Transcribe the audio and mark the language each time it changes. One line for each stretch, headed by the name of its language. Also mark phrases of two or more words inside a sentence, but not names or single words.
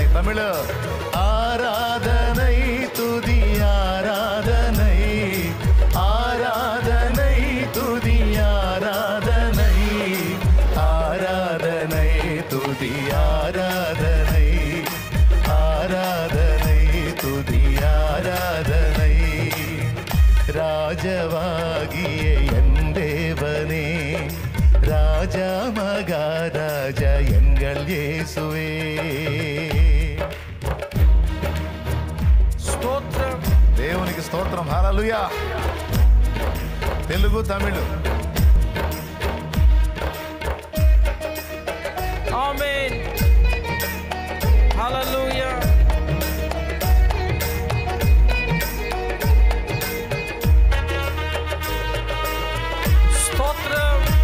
Tamil: தமிழ் ஆராதனை துதி ஆராதனை, ஆராதனை துதி ஆராதனை, ஆராதனை துதி ஆராதனை, ஆராதனை துதி ஆராதனை. ராஜவாகியே என் தேவனே, ராஜா மகாராஜா எங்கள் இயேசுவே.
Telugu: స్తోత్రం. దేవునికి స్తోత్రం. హల్లెలూయా. తెలుగు తమిళ్. ఆమేన్. హల్లెలూయా. స్తోత్రం.